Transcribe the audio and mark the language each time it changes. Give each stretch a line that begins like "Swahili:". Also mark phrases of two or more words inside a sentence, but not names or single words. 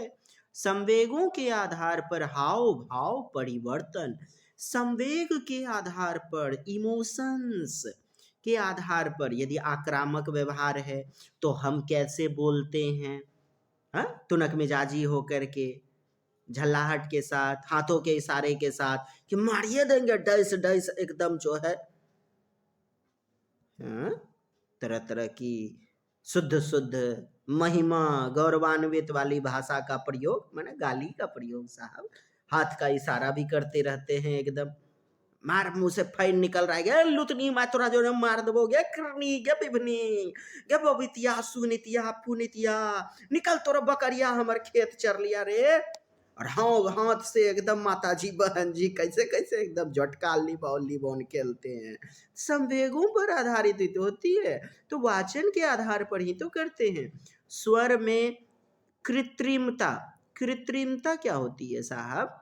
Hindi: संवेगों के आधार पर हाव भाव परिवर्तन, संवेग के आधार पर, इमोशंस के आधार पर, यदि आक्रामक व्यवहार है तो हम कैसे बोलते हैं, हाँ, तुनक मिजाजी होकर के, झल्लाहट के साथ, हाथों के इशारे के साथ कि मारिए देंगे, डैश डैश एकदम जो है, हाँ, तरह तरह की शुद्ध शुद्ध महिमा गौरवान्वित वाली भाषा का प्रयोग, माने गाली का प्रयोग साहब। हाथ का इशारा भी करते रहते हैं एकदम, मार मुंह से फैन निकल रहा है,
Angika: गे लुतनी मैं तोरा जो मार देबो, गे करनी गे बिभनी, गे बबितिया सुनितिया पुनितिया, निकल तोरा बकरिया हमर खेत चर लिया रे।
Hindi: और हाँ, हाथ से एकदम माता जी बहन जी कैसे कैसे एकदम झटका लिबौन खेलते हैं। संवेगों पर आधारित ही तो होती है, तो वाचन के आधार पर ही तो करते हैं। स्वर में कृत्रिमता, कृत्रिमता क्या होती है साहब?